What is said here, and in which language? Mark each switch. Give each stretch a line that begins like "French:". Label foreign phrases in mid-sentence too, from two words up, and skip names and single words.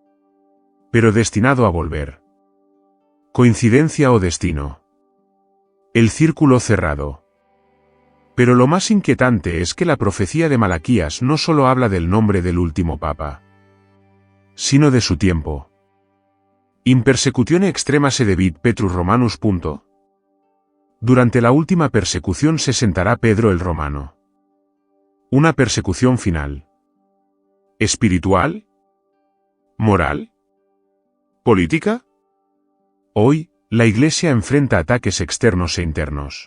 Spanish: Pero destinado a volver. ¿Coincidencia o destino? El círculo cerrado. Pero lo más inquietante es que la profecía de Malaquías no solo habla del nombre del último papa, sino de su tiempo.
Latin: In persecutione extrema sedebit Petrus Romanus.
Spanish: Durante la última persecución se sentará Pedro el Romano. Una persecución final. ¿Espiritual? ¿Moral? ¿Política? Hoy, la Iglesia enfrenta ataques externos e internos.